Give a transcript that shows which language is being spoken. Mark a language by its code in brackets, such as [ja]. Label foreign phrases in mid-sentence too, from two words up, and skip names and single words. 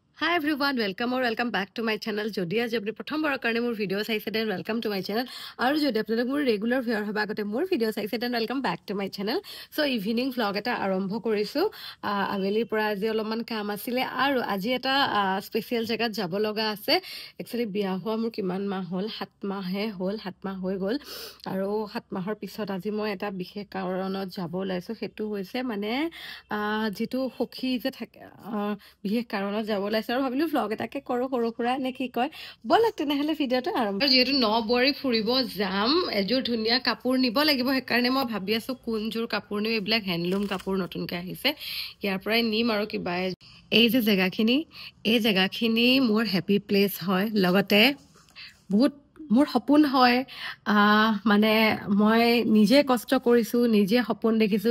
[en] Hi everyone, welcome or welcome back to my channel. [as] যদি আজি আপুনি প্ৰথম বাৰৰ কাৰণে মোৰ ভিডিঅ' চাইছে [en] then welcome to my channel. [as] আৰু যদি আপোনালোক মোৰ [en] regular viewer [as] হোৱাৰ আগতে মোৰ ভিডিঅ' চাইছে [en] then welcome back to my channel. So evening vlog [as] এটা আৰম্ভ কৰিছো. আবেলি পৰা আজি অলপমান কাম আছিল আৰু আজি এটা special জাগাত যাব লগা আছে. Actually বিয়া হোৱা মোৰ কিমান মাহ হ'ল 7 মাহ হে হ'ল 7 মাহ হৈ গ'ল. আৰু 7 মাহৰ পিছত আজি মই এটা বিশেষ কাৰণত যাব লৈছো সেইটো হৈছে মানে যিটো সখী যে থাকে বিশেষ কাৰণত যাব laisu আৰু ভাবিলো vlog এটাকে কৰো সৰু খুৰা নে কি কয় বলক তেনেহলে ভিডিওটো আৰম্ভ আৰু যেহেতু নবৰি ফুৰিব যাম এজোৰ ধুনিয়া কাপোৰ নিব লাগিব হে কাৰণে মই ভাবি আছো কোনজোৰ কাপোৰ নিম এইবিলাক হ্যান্ডলুম কাপোৰ নতুনকে আহিছে ইয়াৰ পৰাই নিম আৰু কিবা এই যে জেগাখিনি মোৰ [en] happy place [as] হয় লগতে বহুত মোৰ সপোন হয় মানে মই নিজে কষ্ট কৰিছো নিজে সপোন দেখিছো